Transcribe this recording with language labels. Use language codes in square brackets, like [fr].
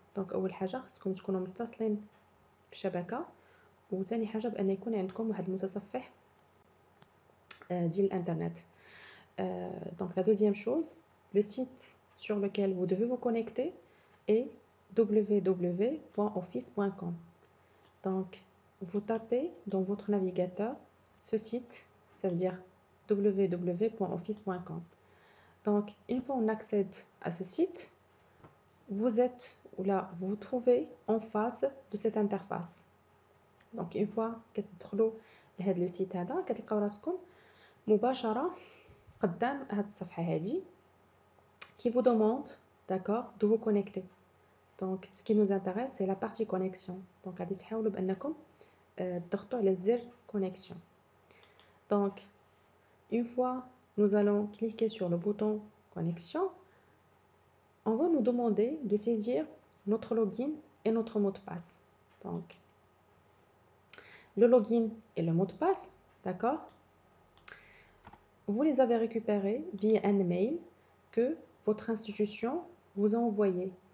[ar] Donc أول حاجة خصكم تكونوا متصلين بالشبكة، وثاني حاجة بأن يكون عندكم واحد المتصفح ديال الانترنت. [fr] Donc la deuxième chose, le site sur lequel vous devez vous connecter est www.office.com. Donc vous tapez dans votre navigateur ce site, ça veut dire www.office.com. Donc une fois on accède à ce site, vous vous trouvez en face de cette interface. Donc une fois [ar] كتدخلوا لهذا لو سيت هذا كتلقاو راسكم مباشرة قدام هاد الصفحة هادي [fr] qui vous demande, d'accord, de vous connecter. Donc ce qui nous intéresse c'est la partie connexion. [ar] Donc غادي تحاولوا بأنكم تضغطوا على الزر connexion. [fr] Donc une fois nous allons cliquer sur le bouton connexion, on va nous demander de saisir notre login et notre mot de passe. Donc le login et le mot de passe, d'accord, vous les avez récupérés via un mail que votre institution vous a envoyé.